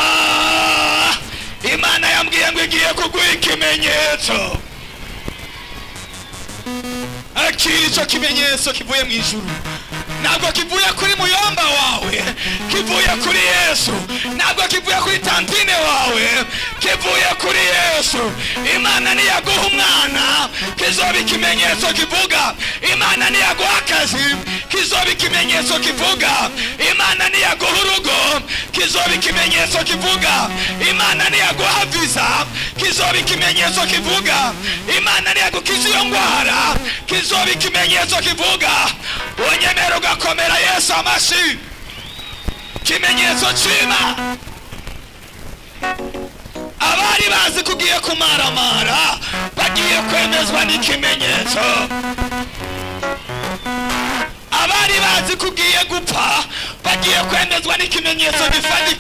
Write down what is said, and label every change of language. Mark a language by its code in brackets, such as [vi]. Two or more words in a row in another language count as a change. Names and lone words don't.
[rn] Imana yambwiye ngo igiye kuguha ikimenyetso. Akira icyo kimenyetso kivuye mu ijuru, ntabwo kivuye kuri muyomba wawe, kivuye kuri Yesu. Ntabwo kivuye kuri tantine wawe, kivuye kuri Yesu. Imana niyaguha umwana, kizoba ikimenyetso kivuga. Imana niyaguha akazi, kizoba ikimenyetso kivuga. Imana niyaguha urugo, kizoba ikimenyetso kivuga. Imana niyaguha visa, kizoba ikimenyetso kivuga. Imana niyagukiza iyo ndwara, kizoba ikimenyetso kivuga. Unyemera ugakomera Yesu amashi. Kimenyetso cyima. Abari bazi kugiye kumaramara bagiye kwemezwa n'ikimenyetso. Abari bazi kugiye gupfa bagiye kwemezwa n'ikimenyetso gifatika.